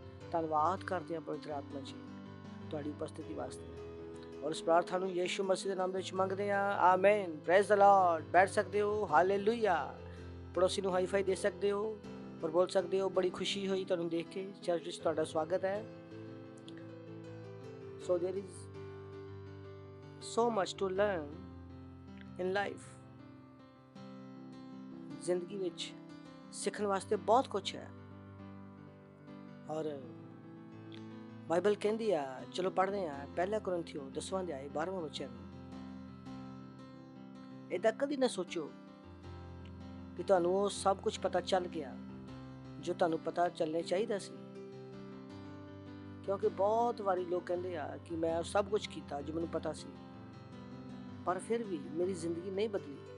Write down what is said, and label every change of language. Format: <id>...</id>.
<pa>ਧੰਨਵਾਦ ਕਰਦੇ ਹਾਂ ਪਵਿੱਤਰ ਆਤਮਾ ਜੀ ਤੁਹਾਡੀ ਉਪਸਥਿਤੀ ਵਾਸਤੇ ਔਰ ਇਸ ਪ੍ਰਾਰਥਨਾ ਨੂੰ ਯੀਸ਼ੂ ਮਸੀਹ ਦੇ ਨਾਮ ਵਿੱਚ ਮੰਗਦੇ ਹਾਂ, ਆਮੀਨ। Praise the Lord. ਬੈਠ ਸਕਦੇ ਹੋ, ਹਾਲੇਲੂਇਆ। ਪੜੋਸੀ ਨੂੰ ਹਾਈ-ਫਾਈ ਦੇ ਸਕਦੇ ਹੋ ਔਰ ਬੋਲ ਸਕਦੇ ਹੋ ਬੜੀ ਖੁਸ਼ੀ ਹੋਈ ਤੁਹਾਨੂੰ ਦੇਖ ਕੇ। ਚਰਚ ਵਿੱਚ ਤੁਹਾਡਾ ਸਵਾਗਤ ਹੈ।</pa> <en>So there is so much to learn in life.</en> <pa>ਜ਼ਿੰਦਗੀ ਵਿੱਚ ਸਿੱਖਣ ਵਾਸਤੇ ਬਹੁਤ ਕੁਝ ਹੈ ਔਰ ਬਾਈਬਲ ਕਹਿੰਦੀ ਆ, ਚਲੋ ਪੜ੍ਹਦੇ ਆ 1 ਕੁਰਿੰਥੀਓ 10ਵਾਂ ਅਧਿਆਇ 12ਵਾਂ ਵਚਨ। ਏਦਾਂ ਕਦੀ ਨਾ ਸੋਚੋ ਕਿ ਤੁਹਾਨੂੰ ਉਹ ਸਭ ਕੁਝ ਪਤਾ ਚੱਲ ਗਿਆ ਜੋ ਤੁਹਾਨੂੰ ਪਤਾ ਚੱਲਣਾ ਚਾਹੀਦਾ ਸੀ, ਕਿਉਂਕਿ ਬਹੁਤ ਵਾਰੀ ਲੋਕ ਕਹਿੰਦੇ ਆ ਕਿ ਮੈਂ ਸਭ ਕੁਝ ਕੀਤਾ ਜੋ ਮੈਨੂੰ ਪਤਾ ਸੀ ਪਰ ਫਿਰ ਵੀ ਮੇਰੀ ਜ਼ਿੰਦਗੀ ਨਹੀਂ ਬਦਲੀ।</pa>